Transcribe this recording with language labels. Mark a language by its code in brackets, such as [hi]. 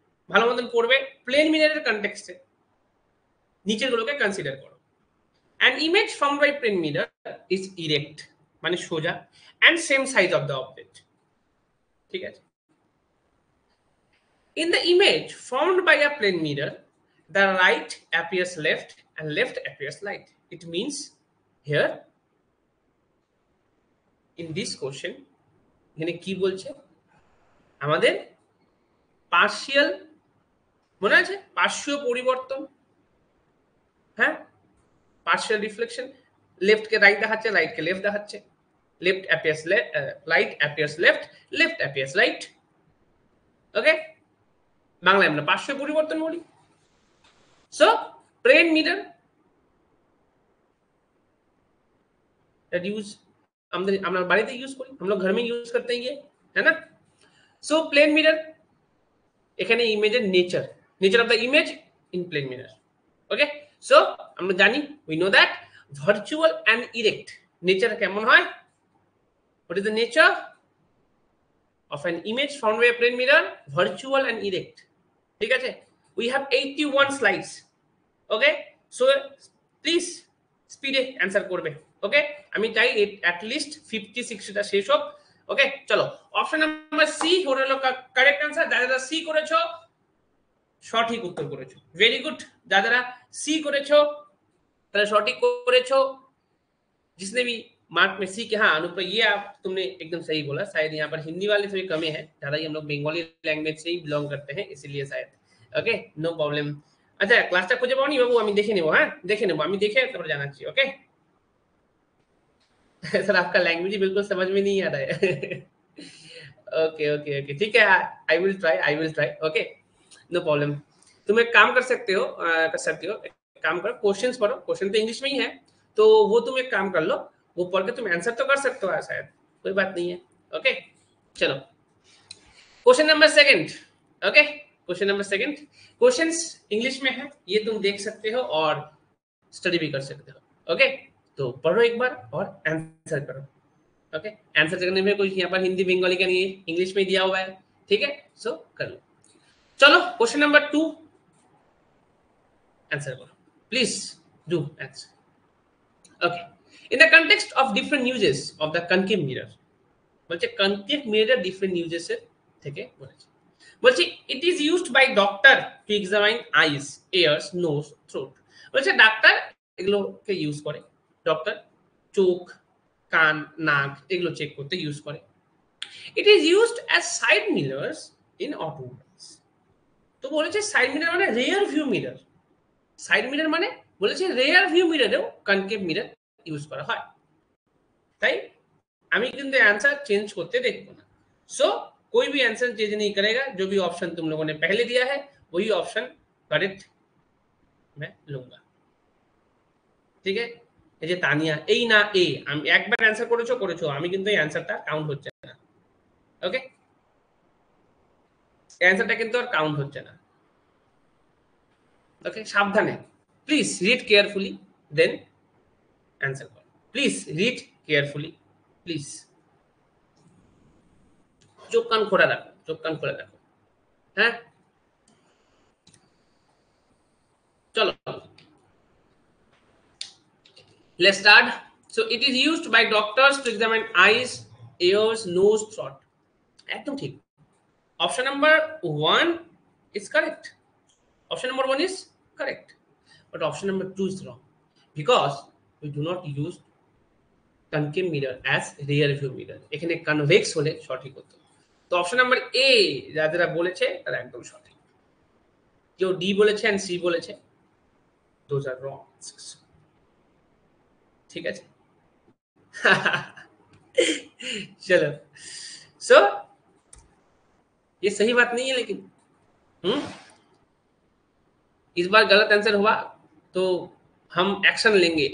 [bn] ভালো মতন পড়বে, প্লেন মিররের কনটেক্সটে নিচের গুলোকে কনসিডার করো। [en] An image formed by plane mirror is erect, [bn] মানে সোজা, [en] and same size of the object, [bn] ঠিক আছে। [en] In the image formed by a plane mirror, the right appears left and left appears right. It means here in this question [bn] এখানে কি বলছে, আমাদের partial, মনে আছে পার্শ্বীয় পরিবর্তন, হ্যাঁ, পার্শিয়াল রিফ্লেকশন, লেফট কে রাইট দেখাচ্ছে, রাইট কে লেফট দেখাচ্ছে, [en] left appears left, right appears left, left appears right. [bn] ওকে, বাংলায় আমরা পার্শ্বীয় পরিবর্তন বলি। So plane mirror that use আমরা বাড়িতে ইউজ করি, [hi] हम लोग घर में यूज करते हैं ये, है ना। [bn] सो प्लेन मिरर এখানে ইমেজের nature of the image in plane mirror. Okay, so আমরা জানি, we know that virtual and erect nature কেমন হয়। [en] What is the nature of an image formed by a plane mirror? Virtual and erect, [bn] ঠিক আছে। [en] We have 81 slides. Okay, so please [bn] স্পিডে answer করবে। ওকে, আমি চাই at least 50-60টা শেষ হোক। ওকে, চলো অপশন নাম্বার সি হলো কারেক্ট অ্যান্সার। যারা সি করেছো সঠিক উত্তর করেছো, ভেরি গুড। যারা সি করেছো তারা সঠিক করেছো। [hi] जिसने भी मार्क में सी के, हाँ अनुप्रिया ये आप तुमने एकदम सही बोला, शायद यहाँ पर हिंदी वाले थोड़ी कमी है, ज्यादा ही हम लोग बंगाली लैंग्वेज से ही बिलोंग करते हैं, इसीलिए शायद। [en] Okay, no problem. [bn] अच्छा, क्लासটা খুঁজে পাওনি বাবু? আমি দেখে নেব, হ্যাঁ দেখে নেব, আমি দেখে তারপর জানাচ্ছি। [hi] ओके सर आपका लैंग्वेज ही बिल्कुल समझ में नहीं आ रहा है। [en] Okay okay okay, ठीक है, I will try. Okay, no problem. [hi] तुम एक काम कर सकते हो, काम करो, क्वेश्चंस पढ़ो, क्वेश्चन तो इंग्लिश में ही है, तो वो तुम एक काम कर लो, वो पढ़ के तुम आंसर तो कर सकते हो शायद, कोई बात नहीं है। ओके, चलो question number second. Okay, question number second, questions English में है, ये तुम देख सकते हो और स्टडी भी कर सकते हो। ओके, तो पढ़ो एक बार और आंसर करो। ओके, आंसर करने में कोई यहाँ पर हिंदी बंगाली का नहीं है, इंग्लिश में दिया हुआ है, ठीक है। सो कर लो। चलो क्वेश्चन नंबर 2 आंसर करो, please do answer. [en] Okay, in the context of different uses of the concave mirror, বলছে concave mirror different uses থেকে বলছে it is used by doctor to examine eyes, ears, nose, throat। [bn] বলছে doctor এগুলোকে use করে, doctor চোখ, কান, নাক এগুলো চেক করতে ইউজ করে। [en] It is used as side mirrors in automobiles. [bn] তো বলেছে সাইড মিরর মানে rare view mirror. Side mirror মানে বলেছে rare view মিররেও concave mirror use করা হয়। তাই আমি কিন্তু [hi] आंसर चेंज करते देखो ना। सो कोई भी आंसर चेंज नहीं करेगा, जो भी ऑप्शन तुम लोगों ने पहले दिया है वही ऑप्शन करेक्ट मैं लूंगा। [bn] ঠিক আছে, এই যে তানিয়া এই না এ, আমি একবার অ্যানসার করেছো আমি কিন্তু এই অ্যানসারটা কাউন্ট হচ্ছে না। ওকে, অ্যানসারটা কিন্তু আর কাউন্ট হচ্ছে না। ওকে, সাবধানে please read carefully then answer করো। Please read carefully please. চোখ কান খোলা রাখো, চোখ কান খোলা রাখো। হ্যাঁ চলো, [en] let's start. So it is used by doctors to examine eyes, ears, nose, throat. [bn] একদম ঠিক। [en] Option number 1 is correct. Option number 1 is correct. But option number 2 is wrong. Because we do not use concave mirror as rear view mirror. [bn] এখানে convex হলে সঠিক হতো। তো option number A যারা বলেছে তারা একদম সঠিক। কেউ ডি বলেছে এন্ড সি বলেছে, [en] those are wrong. [hi] ठीक है चलो, सो ये सही बात नहीं है लेकिन इस बार गलत आंसर हुआ तो हम एक्शन लेंगे।